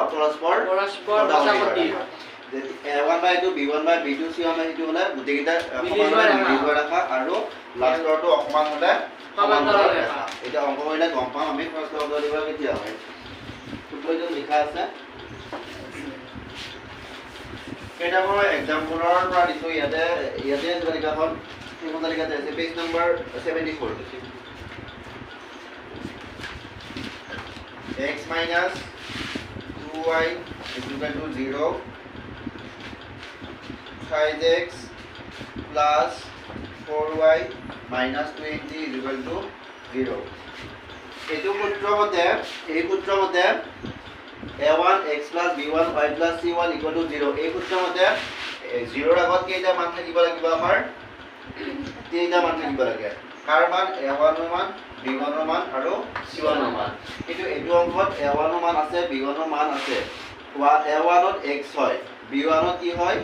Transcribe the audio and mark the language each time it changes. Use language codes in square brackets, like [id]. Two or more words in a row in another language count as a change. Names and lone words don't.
[as] পৰস্পৰ A1/A2 B1/B2 C1/C2 হ'লে গোটেইকেইটা সমান মিলি যোৱা ৰেখা আৰু লাষ্টৰটো অসমান হ'লে সমান্তৰাল ৰেখা। এতিয়া অংক কৰিলে গম পাম আমি ফাৰ্ষ্ট অংক দিব কেতিয়া হয়। সূত্ৰটো লিখা আছে। কেইটামান এক্সাম্পলৰ পৰা দিছোঁ ইয়াতে তালিকাখন। সেইখন তালিকাতে আছে [en] page number [as] 74। [en] x minus 2y is equal to 0, 5x plus 4y minus 20 is equal to 0. [as] এইটো সূত্ৰমতে [en] A1 x plus B1 y plus C1 equal to 0, [as] এই সূত্ৰমতে 0ৰ আগত কেইটা মান থাকিব লাগিব? আমাৰ তিনিটা মান থাকিব লাগে। কাৰ মান? A1 ৰ মান, B1 ৰ মান আৰু C1 ৰ মান। কিন্তু এইটো অংকত A1 ৰ মান আছে, B1 ৰ মান আছে। A1 ত x হয়, B1 ত কি হয়?